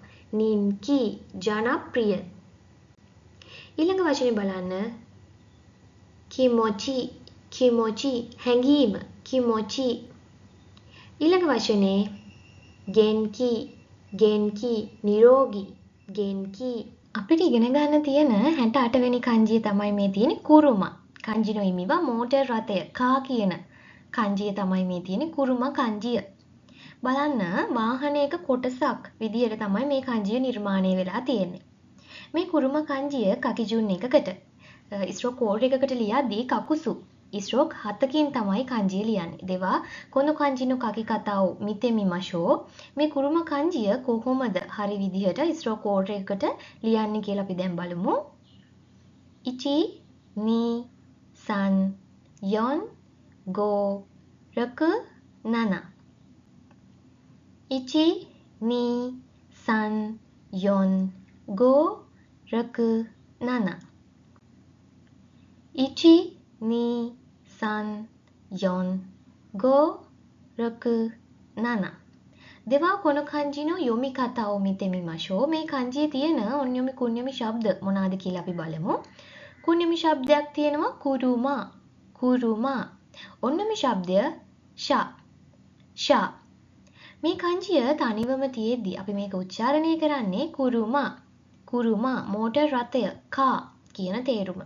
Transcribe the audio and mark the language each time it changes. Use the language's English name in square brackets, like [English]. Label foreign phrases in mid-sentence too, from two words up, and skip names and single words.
[Sinhala] නින්කි ජනප්‍රිය. ඊළඟ වචනේ බලන්න කිමොචි හැඟීම කිමොචි. ඊළඟ වචනේ ගෙන්කි නිරෝගී ගෙන්කි. අපිට ඉගෙන ගන්න තියෙන 68 වෙනි kanjiය තමයි මේ තියෙන්නේ කුරුමා. [Japanese] 漢字の 意味は [Sinhala] මෝටර් රථය කා කියන kanjiය තමයි මේ තියෙන්නේ කුරුමා kanjiය. බලන්න වාහනයක කොටසක් විදියට තමයි මේ kanjiය නිර්මාණය වෙලා තියෙන්නේ. මේ කුරුමා kanjiය කකිජුන් එකකට [English] stroke order [Sinhala] එකකට ලියද්දී කකුසු stroke 7කින් තමයි kanjiය ලියන්නේ. [Japanese] では この 漢字の 書き方を 見てみましょう. [Sinhala] මේ කුරුමා kanjiය කොහොමද හරි විදිහට [English] stroke order [Sinhala] එකකට ලියන්නේ කියලා අපි දැන් බලමු. [Japanese] 1 2 3 4 5 6 7 1 2 3 4 5 6 7 1 2 3 4 5 6 7 ではこの漢字の読み方を見てみましょう. [Sinhala] මේ漢字 තියෙන ඔන්යොමි කුණ්‍යොමි ශබ්ද මොනවාද කියලා අපි බලමු. කුණ්‍යොමි ශබ්දයක් තියෙනවා කුරුමා කුරුමා. ඔන්යොමි ශබ්දය ෂා ෂා. මේ 漢字ය තනිවම තියෙද්දි අපි මේක උච්චාරණය කරන්නේ කුරුමා කුරුමා මෝටර් රථය කා කියන තේරුම.